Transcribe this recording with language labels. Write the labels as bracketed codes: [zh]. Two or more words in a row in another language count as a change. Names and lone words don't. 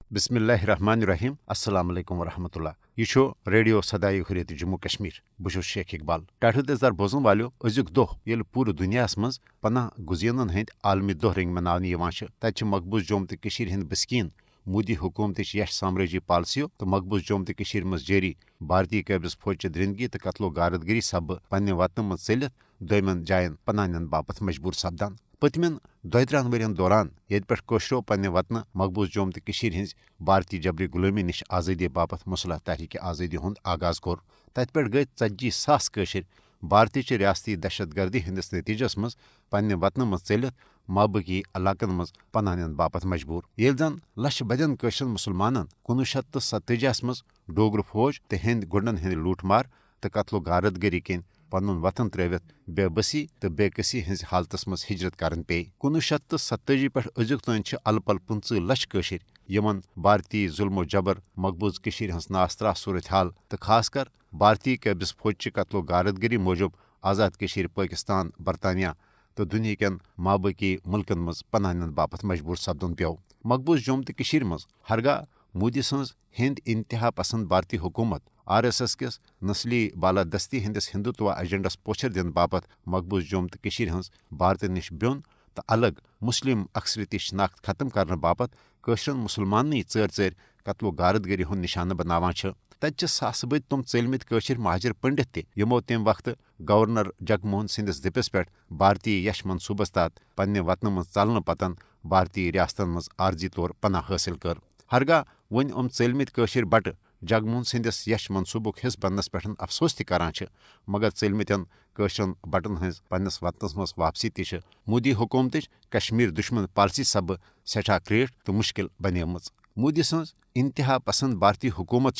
[ar] بسم اللہ الرحمن الرحیم السلام علیکم ورحمۃ اللہ [ks] یہ ریڈیو صدائے حریت جموں کشمیر بہت شیخ اقبال ٹاٹھو دزدار بوزن والو ازیک دہ یل پور دنیا مز پناہ گزینن ہند عالمی دہ رنگ منانے تت مقبوض جوم تو ہند بسکین مودی حکومت یش سامرٲجی پالسیو تو مقبوض جوم تو مز جاری بھارتی قابض فوج درندگی تو قتل و غارت گری سبب پنہ وطن مز ژلتھ دمن جائن پناہ نن باپت مجبور سپدان پتمن 2-3 ورین دوران یت پہ پنہ وطن مقبوض جوم تو ہز بھارتی جبری غلامی نش آزادی باپت مسلح تحریک آزادی ہند آغاز کور تت پہ گئی 40,000 بھارتی چہ ریاستی دہشت گردی ہندس نتیجس مز پنہ وطن مز ژلتھ مابقی علاقن مز پناہ نن باپت مجبور یل زن لچھ بدین مسلمانن 1947 مز ڈوگر فوج تو ہند گنڈن ہند لوٹ مار تو قتل و غارت گری کن پن وطن ترٲوتھ بے بسی تو بے کسی ہز حالتس مز ہجرت کرن پے 1947 پہ ازیک تین ال پل 15 لچھ یمن بھارتی ظلم و جبر مقبوض ہز ناسترا صورت حال تو خاص کر بھارتی قابض فوج قتل و غارت گری موجب آزاد پاکستان برطانیہ تو دنیا کین مابقی ملکن مز پناہ نن باپت مجبور سپدن پیو مقبوض جوم تو مز ہرگاہ مودی سنز ہند انتہا پسند بھارتی حکومت RSS کس نسلی بالادستی ہندس ہندوتوا ایجنڈس پوچھر دن باپت مقبوض جوم تو ہز بھارت نش بیون تو الگ مسلم اکثریتی شناخت ختم کرنے باپت قشرن مسلماننی ژر قتل و غارت گری ہند نشانہ بناوان تت ساس بد تم ژلمت قشر مہاجر پنڈت تہ یمو تم وقت گورنر جگموہن سندس دپس پہ بھارتی یش منصوبس تحت پنہ وطن مز ژلنہ پتن بھارتی ریاستن مز عارضی طور پناہ حاصل کر ہرگاہ ون ژلمت قشر بٹہ جگموہن سندس یش منصوبک حصہ بننس پہ افسوس تہ کران مگر ژلمتین قشرن بٹن ہز پنس وطنس مز واپسی تہ مودی حکومت کشمیر دشمن پالسی سبب سٹھا کریٹھ تو مشکل بنیمژ مودی سنز انتہا پسند بھارتی حکومت